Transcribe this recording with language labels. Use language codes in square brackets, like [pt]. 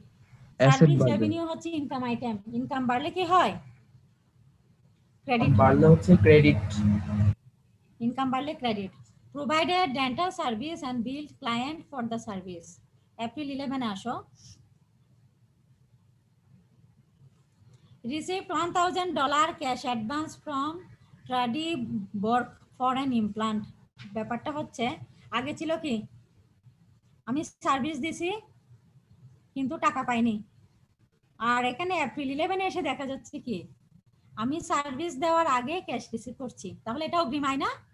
[en] Asset service [bn] বাড়বে। Revenue হচ্ছে income item. Income বাড়লে কি হয়? ক্রেডিট। বাড়লে হচ্ছে ক্রেডিট। ইনকাম বাড়লে credit. [en] Provided dental service and build client for the service. [bn] April 11 আসো। [en] received $1,000 cash advance from Tradi Borg for an implant। [bn] ব্যাপারটা হচ্ছে আগে ছিল কি, আমি সার্ভিস দিছি কিন্তু টাকা পাইনি, আর এখানে এপ্রিল 11 এসে দেখা যাচ্ছে কি আমি সার্ভিস দেওয়ার আগে ক্যাশ রিসিভ করছি। তাহলে এটা অগ্রিম আয় না?